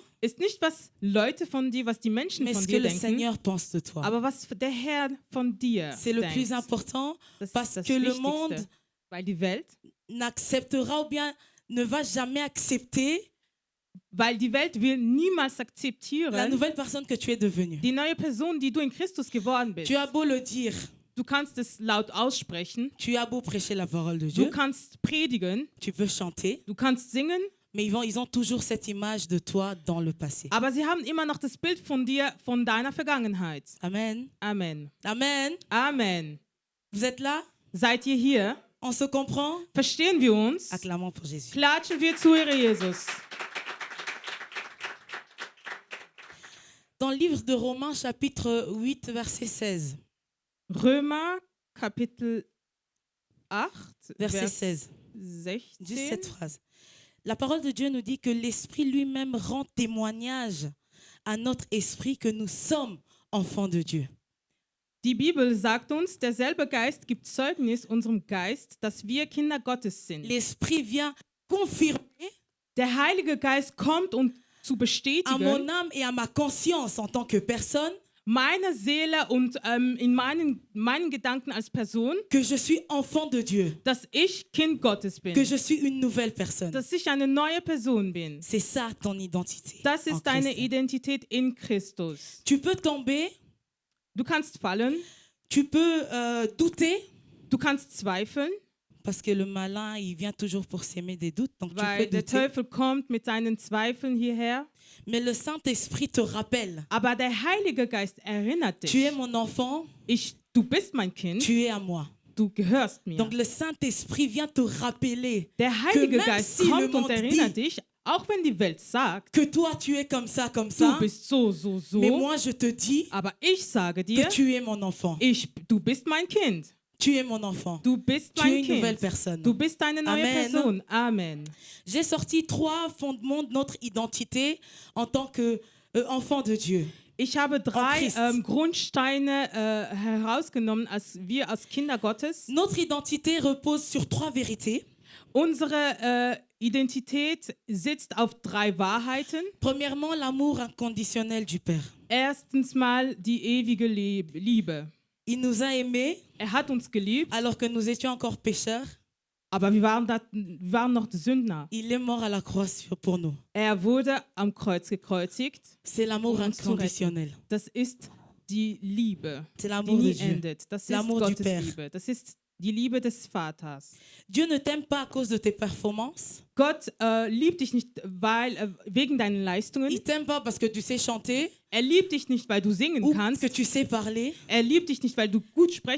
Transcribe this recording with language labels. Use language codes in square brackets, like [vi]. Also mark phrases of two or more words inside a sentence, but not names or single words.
[de] ist nicht, was Leute von dir, was die Menschen [fr] mais [de] von [fr] ce que [de] dir [fr] le [de] denken, [fr] Seigneur pense de toi. [de] aber was der Herr von dir [fr] C'est le [de] denkt. [fr] plus important [de] Das [fr] parce [de] ist das [fr] que le [de] Wichtigste, [fr] monde [de] weil die Welt, [fr] n'acceptera ou bien ne va jamais accepter [de] weil die Welt will niemals akzeptieren, [fr] la nouvelle personne que tu es devenue. [de] die neue Person, die du in Christus geworden bist. [fr] Tu as beau le dire, [de] Du kannst es laut aussprechen, [fr] tu as beau prêcher la parole de [de] du [fr] Dieu, [de] kannst predigen, [fr] tu peux chanter, [de] du kannst singen, [fr] mais ils ont toujours cette image de toi dans le passé. [de] aber sie haben immer noch das Bild von dir, von deiner Vergangenheit. [fr] Amen. [de] Amen. [fr] Amen. [de] Amen. [fr] Vous êtes là? [de] Seid ihr hier? [fr] On se comprend? [de] Verstehen wir uns? [fr] Acclamons pour Jésus. [de] Klatschen wir zu Ehre Jesus. [fr] Dans le livre de Romains, chapitre 8, verset 16. [de] Römer, Kapitel 8, [fr] Verset [de] Vers [fr] 16. [de] 16. [fr] Juste cette phrase. La parole de Dieu nous dit que l'Esprit lui-même rend témoignage à notre esprit que nous sommes enfants de Dieu. [de] Die Bibel sagt uns, derselbe Geist gibt Zeugnis unserem Geist, dass wir Kinder Gottes sind. [fr] L'Esprit vient confirmer [de] Der Heilige Geist kommt, um zu [fr] à [de] bestätigen, [fr] mon âme et à ma conscience en tant que personne [de] meine Seele und in meinen Gedanken als Person, [fr] que je suis enfant de Dieu, [de] dass ich Kind Gottes bin, [fr] que je suis une nouvelle personne. [de] dass ich eine neue Person bin. [fr] C'est ça ton identité. [de] Das [fr] en [de] ist deine [fr] Christ. [de] Identität in Christus. [fr] Tu peux tomber, [de] Du kannst fallen, [fr] tu peux douter, [de] du kannst zweifeln, [fr] parce que le malin, il vient toujours pour s'aimer des doutes, donc tu [de] weil [fr] peux [de] der [fr] douter. [de] Teufel kommt mit seinen Zweifeln hierher. [fr] Mais le Saint-Esprit te rappelle, [de] Aber der Heilige Geist erinnert [fr] tu es [de] dich. [fr] mon enfant, [de] Du bist mein Kind, [fr] tu es à moi. [de] du gehörst mir. [fr] Donc le Saint-Esprit vient te rappeler [de] Der Heilige [fr] même [de] Geist [fr] si le [de] kommt und [fr] monde [de] erinnert [fr] dit- [de] dich, auch wenn die Welt sagt, [fr] que toi tu es comme ça, [de] du [fr] ça. [de] bist so, [fr] Mais moi je te dis [de] aber ich sage [fr] que [de] dir, [fr] tu es mon enfant. [de] du bist mein Kind. [fr] Tu es mon enfant. [de] Du bist [fr] Tu es [de] mein [fr] une nouvelle [de] Kind. [fr] personne. [de] Du bist eine neue [fr] Amen. [de] Person. [fr] Amen. J'ai sorti 3 fondements de notre identité en tant qu'enfant de Dieu. [de] Ich habe 3 [fr] Christ. [de] Grundsteine herausgenommen, als wir als Kinder Gottes. [fr] Notre identité repose sur 3 vérités. [de] Unsere Identität sitzt auf 3 Wahrheiten. [fr] Premièrement, l'amour inconditionnel du Père. [de] Erstens mal die ewige Liebe. [fr] Il nous a aimés [de] Hat uns geliebt, [fr] alors que nous étions encore pécheurs. [de] aber wir waren noch Sündner. [fr] Il est mort à la croix pour nous. [de] Wurde am Kreuz gekreuzigt. [fr] C'est l'amour [de] Um uns zu retten. [fr] inconditionnel. [de] Das ist die Liebe, [fr] C'est [de] die [fr] l'amour de [de] nie [fr] Dieu. [de] endet. Das ist [fr] L'amour du [de] Gottes [fr] Père. [de] Liebe. Das ist die Liebe des Vaters. [fr] Dieu ne t'aime pas à cause de tes performances. [de] Gott liebt dich nicht wegen deinen Leistungen. [fr] Il t'aime pas parce que tu sais chanter [de] Er liebt dich nicht, weil du singen [fr] ou [de] kannst. [fr] que tu sais parler. [de] Er liebt dich nicht, weil du gut sprechen